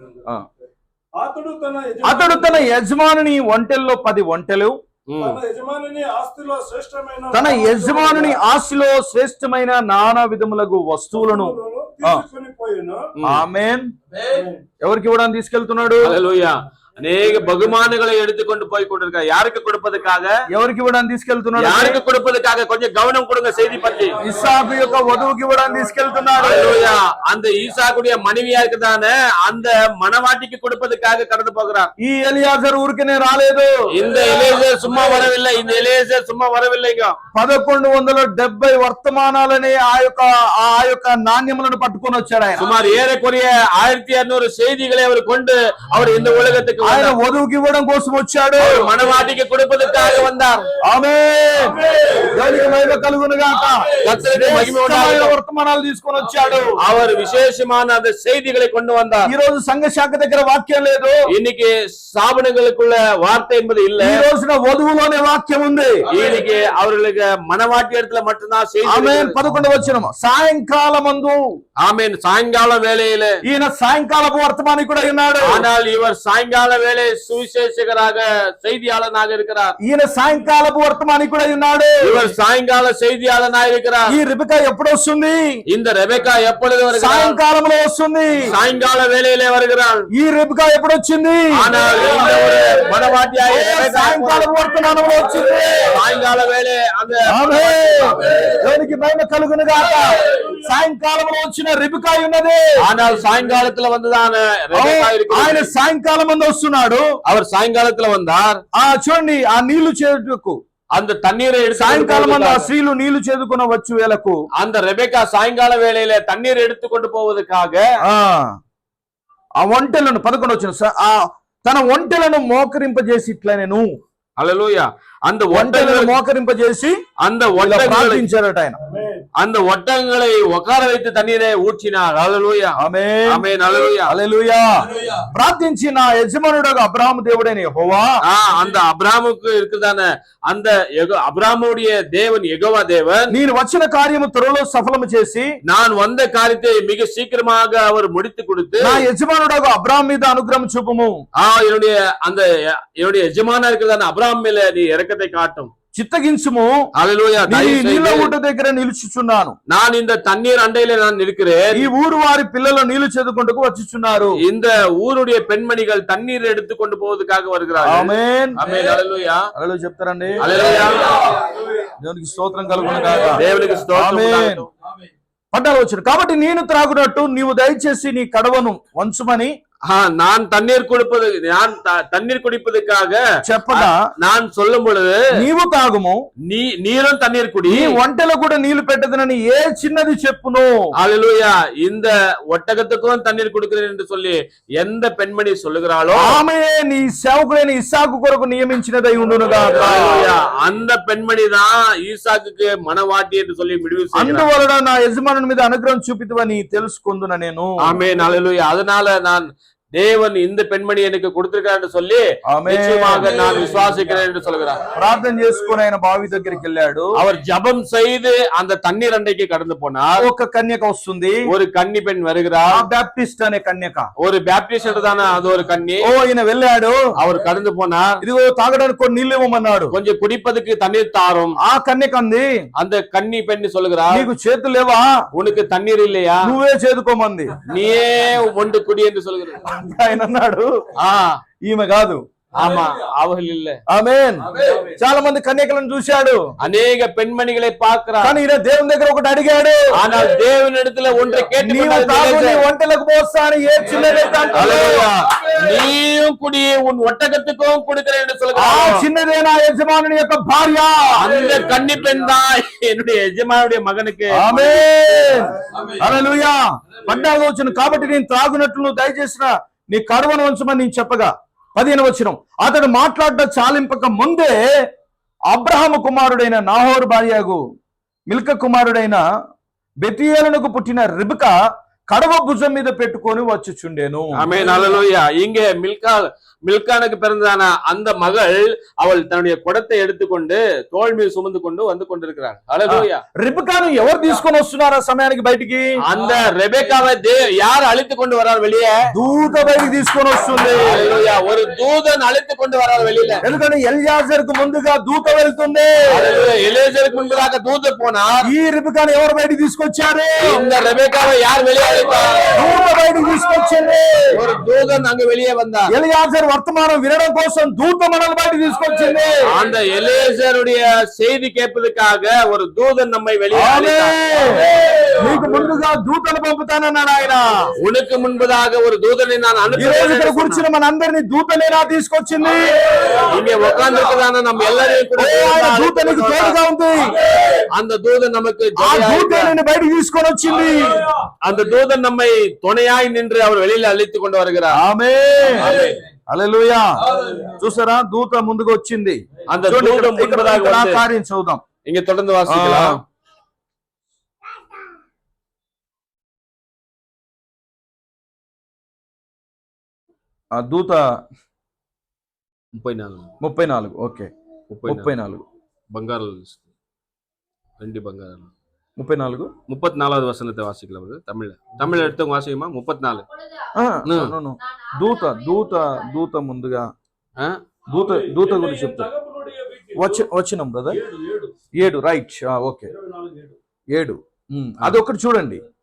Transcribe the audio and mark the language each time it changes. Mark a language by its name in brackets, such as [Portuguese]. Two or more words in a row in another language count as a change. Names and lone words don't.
[Telugu] అతడు తన యజమానుని ఒంటెల్లో 10 ఒంటెలు, తన యజమానుని ఆస్తిలో శ్రేష్టమైన తన యజమానుని ఆస్తిలో శ్రేష్టమైన నానా విధములకు వస్తువులను తీసుకొని పోయిను. ఆమేన్. ఎవరికి ఇవ్వడానికి తీసుకెళ్తున్నాడు? హల్లెలూయా. [Tamil] அநேக பகுமானங்களை எடுத்துக்கொண்டு போய் கொண்டிருக்காங்க. யாருக்கு கொடுப்பதற்காக? [Telugu] ఎవరికి ఇవ్వడానికి తీసుకెళ్తున్నాడు? [Tamil] யாருக்கு கொடுப்பதற்காக? கொஞ்சம் கவனம் கொடுங்க செய்தி பற்றி. [Telugu] ఇస్సాకు యొక్క వధువుకి ఇవ్వడానికి తీసుకెళ్తున్నాడు. [Tamil] ஹல்லேலூயா. அந்த ஈசாக்குடைய மனைவியா இருக்குதானே அந்த மணவாட்டிக்கு கொடுப்பதற்காக கடந்து போகிறார். [Telugu] ఈ ఎలియాజరు ఊరికనే రాలేదు. [Tamil] இந்த எலியேசர் சும்மா வரவில்லை. இந்த எலியேசர் சும்மா வரவில்லைங்க. [Telugu] 1170 వర్తమానాలని ఆ యొక్క నాణ్యములను పట్టుకొని వచ్చాడు ఆయన. [Tamil] சுமார் ஏறக்குறைய 1200 செய்திகளை அவர் கொண்டு அவர் இந்த உலகத்துக்கு [Telugu] ఆయన వధువుకి ఇవ్వడం కోసం వచ్చాడు. [Tamil] மணவாட்டிக்கு கொடுப்பதற்காக வந்தார். [Telugu] ఆమేన్. దేవునికి మహిమ కలుగును గాక. [Tamil] கர்த்தருக்கு மகிமை உண்டாகட்டும். [Telugu] వర్తమానాలు తీసుకొని వచ్చాడు. [Tamil] அவர் விசேஷமான அந்த செய்திகளை கொண்டு வந்தார். [Telugu] ఈ రోజు సంఘ శాఖ దగ్గర వాక్యం లేదు. [Tamil] இன்னைக்கு ஸ்தாபனங்களுக்குள்ள வார்த்தை என்பது இல்ல. [Telugu] ఈ రోజున వధువులోనే వాక్యం ఉంది. [Tamil] இன்னைக்கு அவர்களுக்கு மணவாட்டி இடத்துல மட்டும்தான் செய்தி. [Telugu] ఆమేన్. 11వ వచనం సాయంకాలమందు. [Tamil] ஆமென். சாயங்கால வேளையில [Telugu] ఈయన సాయంకాలపు వర్తమాని కూడా ఉన్నాడు. [Tamil] ஆனால் இவர் சாயங்கால வேளை சுவிசேஷகராக செய்தியாளனாக இருக்கிறார். [Telugu] ఈయన సాయంకాలపు వర్తమాని కూడా ఉన్నాడు. [Tamil] இவர் சாயங்கால செய்தியாளனாக இருக்கிறார். [Telugu] ఈ రిబెకా ఎప్పుడు వస్తుంది? [Tamil] இந்த ரெபெக்கா எப்பொழுது வருகிறார்? [Telugu] సాయంకాలంలో వస్తుంది. [Tamil] சாயங்கால வேளையிலே வருகிறார். [Telugu] ఈ రిబెకా ఎప్పుడు వచ్చింది? [Tamil] ஆனால் இந்த ஒரு மணவாட்டியாகிய ரெபெக்கா [Telugu] సాయంకాలపు వర్తమానంలో వచ్చింది. [Tamil] சாயங்கால வேளை அந்த [Telugu] ఆమేన్. దేవునికి మహిమ కలుగును గాక. సాయంకాలంలో వచ్చిన రిబెకా ఉన్నది. [Tamil] ஆனால் சாயங்காலத்துல வந்துதான் ரெபெக்கா [Telugu] ఆయన [Tamil] இருக்கிறார். [Telugu] సాయంకాలం మందు వస్తున్నాడు. [Tamil] அவர் சாயங்காலத்துல வந்தார். [Telugu] చూడండి ఆ నీళ్లు చేదుకు [Tamil] அந்த தண்ணீரை எடுத்து [Telugu] సాయంకాలం మందు ఆ స్త్రీలు నీళ్లు చేదుకున్న వచ్చు వేళకు [Tamil] அந்த ரெபெக்கா சாயங்கால வேளையில தண்ணீர் எடுத்துக்கொண்டு போவதற்காக [Telugu] ఆ ఒంటెలను 11 వచ్చిన తన ఒంటెలను మోకరింపజేసి ఇట్లా నేను హల్లెలూయా. அந்த ఒంటెలను మోకరింపజేసి [Tamil] அந்த ஒட்டகங்களை [Telugu] ప్రార్థించారట ఆయన. [Tamil] அந்த ஒட்டகங்களை உட்கார வைத்து தண்ணீரை ஊற்றினார். ஹல்லேலூயா. [Telugu] ఆమేన్. [Tamil] ஆமென். ஹல்லேலூயா. [Telugu] హల్లెలూయా. ప్రార్థించి నా యజమానుడు అబ్రహాము దేవుడైన యెహోవా, [Tamil] அந்த அப்ராமுக்கு இருக்குதானே அந்த அப்ராமுடைய தேவன் யெகோவா தேவன், [Telugu] నేను వచ్చిన కార్యము త్వరలో సఫలము చేసి [Tamil] நான் வந்த காரியத்தை மிக சீக்கிரமாக அவர் முடித்து கொடுத்து [Telugu] నా యజమానుడు అబ్రహాము మీద అనుగ్రహం చూపుము. [Tamil] என்னுடைய எஜமானா இருக்கிறதான அப்ராம் மேல நீ இரக்கத்தை காட்டும். [Telugu] చిత్తగించుము. హల్లెలూయా. నీళ్ళ ఊట దగ్గర నిలుచుచున్నాను. [Tamil] நான் இந்த தண்ணீர் அண்டையில நான் இருக்கிறேன். [Telugu] ఈ ఊరు వారి పిల్లలు నీళ్లు చేదుకుంటూ వచ్చుచున్నారు. [Tamil] இந்த ஊருடைய பெண்மணிகள் தண்ணீர் எடுத்து கொண்டு போவதற்காக வருகிறார்கள். [Telugu] ఆమేన్. [Tamil] ஆமென். ஹல்லேலூயா. [Telugu] హల్లెలూయా చెప్తారండి. హల్లెలూయా. దేవునికి స్తోత్రం కలుగును గాక. దేవునికి స్తోత్రం ఆమేన్. కలుగును. 14 వచ్చును. కాబట్టి నేను త్రాగునట్టు నీవు దయచేసి నీ కడవను వంచుమని [Tamil] நான் தண்ணீர் கொடுப்பது நான் தண்ணீர் குடிப்பதற்காக [Telugu] చెప్పగా [Tamil] நான் சொல்லும் பொழுது [Telugu] నీవు తాగుము, [Tamil] நீரும் தண்ணீர் குடி, [Telugu] నీ ఒంటెలో కూడా నీళ్లు పెట్టదనని ఏ చిన్నది చెప్పును. [Tamil] ஹல்லேலூயா. இந்த ஒட்டகத்துக்கும் தண்ணீர் கொடுக்கிறேன் என்று சொல்லி எந்த பெண்மணி சொல்லுகிறாளோ [Telugu] ఆమె నీ సేవకుడైన ఇస్సాకు కొరకు నియమించినదై ఉండును గాక. [Tamil] ஹல்லேலூயா. அந்த பெண்மணி தான் ஈசாக்குக்கு மணவாட்டி என்று சொல்லி முடிவு செய்கிறார். [Telugu] అందువలన నా యజమానుని మీద అనుగ్రహం చూపితువని తెలుసుకుందున నేను. [Tamil] ஆமென். ஹல்லேலூயா. அதனால நான் தேவன் இந்த பெண்மணி எனக்கு கொடுத்திருக்காரு சொல்லி நிச்சயமாக நான் விசுவாசிக்கிறேன் என்று சொல்கிறார். [Telugu] ప్రార్థన చేసుకుని ఆయన బావి దగ్గరికి వెళ్ళాడు. [Tamil] அவர் ஜெபம் செய்து அந்த தண்ணீர் அண்டைக்கு கடந்து போனார். [Telugu] ఒక కన్యక వస్తుంది. [Tamil] ஒரு கன்னி பெண் வருகிறார். [Telugu] బాప్టిస్ట్ అనే కన్యక. [Tamil] ஒரு பேப்டிஸ்ட் தானே அது ஒரு கன்னி. [Telugu] ఈయన వెళ్ళాడు. [Tamil] அவர் கடந்து போனார். [Telugu] ఇదిగో తాగడానికి కొన్ని నీళ్ళు ఇవ్వమన్నాడు. [Tamil] கொஞ்சம் குடிப்பதற்கு தண்ணீர் தாரும். [Telugu] ఆ కన్యక అంది, [Tamil] அந்த கன்னி பெண் சொல்லுகிறார், [Telugu] నీకు చేతులు లేవా? [Tamil] உனக்கு தண்ணீர் இல்லையா? [Telugu] నువ్వే చేదుకోమంది. [Tamil] நீயே ஒன்று குடி என்று சொல்கிறார். [Telugu] ఆయన అన్నాడు, ఈమె కాదు. [Tamil] ஆமா, அவர்கள் இல்ல. [Telugu] ఆమేన్. చాలా మంది కన్యకలను చూశాడు, [Tamil] அநேக பெண்மணிகளை பார்க்கிறார். [Telugu] కానీ ఈయన దేవుని దగ్గర ఒకటి అడిగాడు. [Tamil] ஆனால் தேவனிடத்துல ஒன்றை கேட்டு [Telugu] నీవు తాగు, నీ ఒంటెలకు పోస్తాను, ఏ చిన్నదైతే [Tamil] நீயும் குடி, உன் ஒட்டகத்துக்கும் கொடுக்கிறேன் என்று [Telugu] ఆ [Tamil] சொல்கிறார். [Telugu] చిన్నదే నా యజమానుని యొక్క భార్య. [Tamil] அந்த கன்னி பெண் தான் என்னுடைய எஜமானுடைய மகனுக்கு. [Telugu] ఆమేన్. హల్లెలూయా. 14 వచనం. కాబట్టి నేను త్రాగునట్లు నువ్వు దయచేసిన నీ కడవను ఉంచమని నేను చెప్పగా 15 వచనం. అతడు మాట్లాడడం చాలింపక ముందే అబ్రహాము కుమారుడైన నాహోరు భార్యగు మిల్క కుమారుడైన బెతీయేలునకు పుట్టిన రిబ్కా [Tamil] கடவ புஜம் மீது பெற்றுக்கொண்டு வச்சுச்சுண்டேனோ. ஆமென் ஹல்லேலூயா. இங்கே மில்கானுக்கு பிறந்ததான அந்த மகள் அவள் தன்னுடைய குடத்தை எடுத்துக்கொண்டு தோள் மீது சுமந்து கொண்டு வந்து கொண்டிருக்கிறாள். ஹல்லேலூயா. [Telugu] ரிப்காను ఎవరు తీసుకొని వస్తున్నారు ఆ సమయానికి బయటికి? [Tamil] அந்த ரெபெக்காவை யார் அழைத்து கொண்டு வரார் வெளியே? [Telugu] దూత బయటికి తీసుకొని వస్తుంది. హల్లేలూయా. [Tamil] ஒரு தூதன் அழைத்து கொண்டு வரார் வெளியில. [Telugu] ఎందుకంటే ఎలియాజరుకు ముందుగా దూత వెళ్తుంది. హల్లేలూయా. ఎలియాజరుకు ముందుగా దూత పోనార్. ఈ రిబ్కాను ఎవరు బయటికి తీసుకొచ్చారు? [Tamil] இந்த ரெபெக்காவை யார் வெளியே அழைத்தார்? [Telugu] దూత బయటికి తీసుకొచ్చింది. [Tamil] ஒரு தூதன் அங்க வெளியே வந்தார். [Telugu] ఎలియాజరు వర్తమానం వినడం కోసం దూత మనల్ని బయటికి తీసుకొచ్చింది. [Tamil] அந்த எலியாசருடைய செய்தி கேட்பதற்காக ஒரு தூதன் நம்மை வெளியே அழைத்தார். [Telugu] నీకు ముందుగా దూతను పంపుతానన్నాడు ఆయన. [Tamil] உனக்கு முன்பதாக ஒரு தூதனை நான் [Telugu] ఈ రోజు ఇక్కడ కూర్చున్న మనందరినీ దూతనేనా తీసుకొచ్చింది? [Tamil] இங்கே உட்கார்ந்திருக்கிறதான நம்ம எல்லாரையும் கூட [Telugu] ఆయన దూత నీకు తోడుగా ఉంది. [Tamil] அந்த தூதன் நமக்கு [Telugu] ఆ దూత నిన్ను బయటికి తీసుకొని వచ్చింది. [Tamil] அந்த தூதன் நம்மை துணையாய் நின்று அவர் வெளியில அழைத்துக் கொண்டு வருகிறார். [Telugu] ఆమేన్ హల్లెలూయా. చూసారా దూత ముందుకు వచ్చింది. [Tamil] அந்த தூதன் முன்பதாக வந்து [Telugu] కార్యం చూద్దాం. [Tamil] இங்க தொடர்ந்து வாசிக்கலாம். [Telugu] ఆ దూత 34 ఓకే 34 బంగారాలు ரெண்டு బంగారాలు 34 [Tamil] 34வது వచనத்தை வாசிக்கலாம். தமிழ் எடுத்தவங்க வாசிக்குமா? 34 [Telugu] దూత ముందుగా దూత గురించి చెప్తారు. వచ్చినాం బ్రదర్ 7 [English] right okay [Telugu] 7 అదొకటి చూడండి.